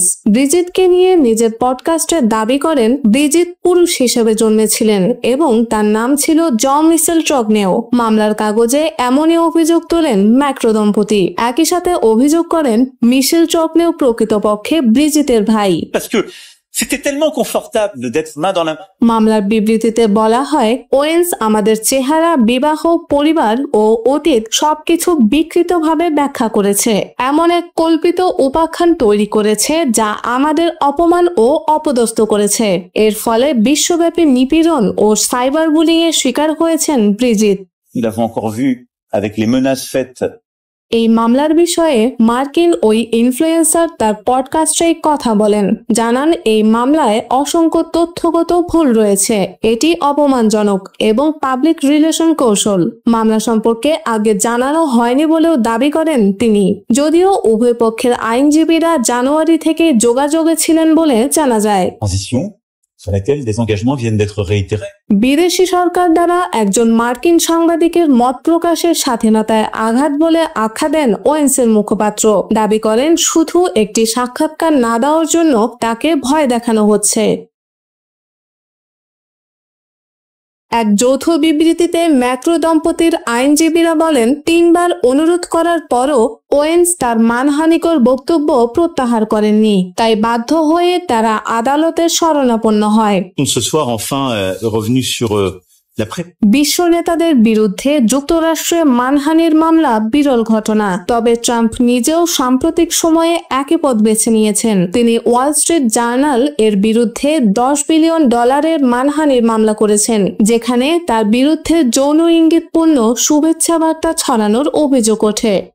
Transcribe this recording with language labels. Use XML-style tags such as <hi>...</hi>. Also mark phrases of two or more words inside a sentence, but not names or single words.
<bn>ব্রিজিটকে নিয়ে নিজের পডকাস্টে দাবি করেন ব্রিজিট পুরুষ হিসেবে জন্মেছিলেন এবং তার নাম ছিল জন মিশেল ট্রগনেও। মামলার কাগজে এমনই অভিযোগ তোলেন ম্যাক্রো দম্পতি। একই সাথে অভিযোগ করেন মিশেল ট্রগনেও প্রকৃতপক্ষে ব্রিজিটের ভাই।</bn> <fr>C'était tellement confortable d'être main dans la main.</fr> <bn>মামলার বিবৃতিতে বলা হয়, ওয়েন্স আমাদের চেহারা, বিবাহ, পরিবার ও অতীত সবকিছু বিকৃতভাবে ব্যাখ্যা করেছে, এমন এক কল্পিত উপাখ্যান তৈরি করেছে যা আমাদের অপমান ও অপদস্থ করেছে। এর ফলে বিশ্বব্যাপী নিপীড়ন ও</bn> <en>cyber bullying</en> <bn>এর শিকার হয়েছেন ব্রিজিট।</bn> <fr>Nous l'avons encore vu avec les menaces faites.</fr> <bn>এই মামলার বিষয়ে মার্কিন ওই ইনফ্লুয়েন্সার তার পডকাস্টে কথা বলেন, জানান এই মামলায় অসংখ্য তথ্যগত ভুল রয়েছে, এটি অপমানজনক এবং</bn> <en>public relation</en> <bn>কৌশল। মামলা সম্পর্কে আগে জানানো হয়নি বলেও দাবি করেন তিনি, যদিও উভয় পক্ষের আইনজীবীরা জানুয়ারি থেকে যোগাযোগে ছিলেন বলে জানা যায়।</bn> <fr>Transition sur laquelle des engagements viennent d'être réitérés.</fr> <bn>বিদেশি সরকার দ্বারা একজন মার্কিন সাংবাদিকের মত প্রকাশের স্বাধীনতায় আঘাত বলে আখ্যা দেন ওয়েন্সের মুখপাত্র। দাবি করেন শুধু একটি সাক্ষাৎকার না দেওয়ার জন্য তাকে ভয় দেখানো হচ্ছে। এক যৌথ বিবৃতিতে ম্যাক্রো দম্পতির আইনজীবীরা বলেন, 3 বার অনুরোধ করার পরও ওয়েন্স তার মানহানিকর বক্তব্য প্রত্যাহার করেননি, তাই বাধ্য হয়ে তারা আদালতের শরণাপন্ন হয়।</bn> <fr>Ce soir, enfin, revenu sur la presse.</fr> <bn>বিশ্ব নেতাদের বিরুদ্ধে যুক্তরাষ্ট্রে মানহানির মামলা বিরল ঘটনা, তবে ট্রাম্প নিজেও সাম্প্রতিক সময়ে একই পথ বেছে নিয়েছেন। তিনি ওয়াল স্ট্রিট জার্নাল এর বিরুদ্ধে $10 বিলিয়ন মানহানির মামলা করেছেন, যেখানে তার বিরুদ্ধে যৌন ইঙ্গিতপূর্ণ শুভেচ্ছা বার্তা ছড়ানোর অভিযোগ ওঠে।</bn>